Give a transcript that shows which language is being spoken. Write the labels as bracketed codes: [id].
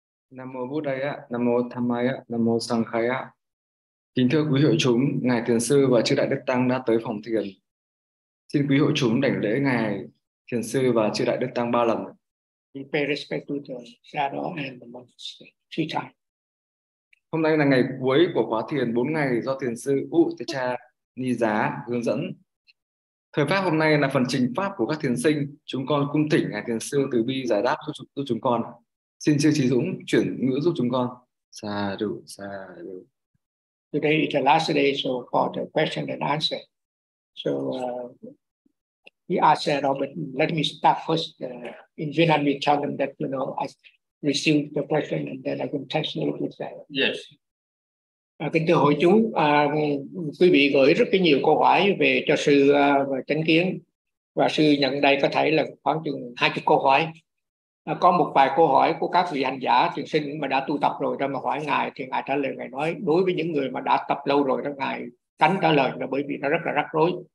[vi] Nam mô Bố Đây ạ, Nam mô Tham Mai ạ, Nam mô Sang Khai ạ. Kính thưa quý hội chúng, Ngài Thiền Sư và Chư Đại Đức Tăng đã tới phòng thiền. Xin quý hội chúng đảnh lễ Ngài Thiền Sư và Chư Đại Đức Tăng ba lần. [en] We pay respect to the shadow and the monastery three times. [vi] Hôm nay là ngày cuối của khóa thiền 4 ngày do thiền sư U Thế Cha Ni Giá hướng dẫn. Thời pháp hôm nay là phần trình pháp của các thiền sinh. Chúng con cung thỉnh ngài thiền sư từ bi giải đáp giúp chúng con. Xin sư Trí Dũng chuyển ngữ giúp chúng con. Sa đủ, sa đủ. [en] Today is the last day so for the question and answer. So he asked Robert, let me start first in Vietnamese, tell him that, you know, I received the question and then I can translate it with that. Yes. [vi] Kính thưa hội chúng, quý vị gửi rất nhiều câu hỏi về cho sư Chánh Kiến, và sư nhận đây có thể là khoảng chừng 20 câu hỏi. Có một vài câu hỏi của các vị hành giả thiền sinh mà đã tu tập rồi đó mà hỏi ngài, thì ngài trả lời, ngài nói đối với những người mà đã tập lâu rồi đó, ngài tránh trả lời là bởi vì nó rất là rắc rối.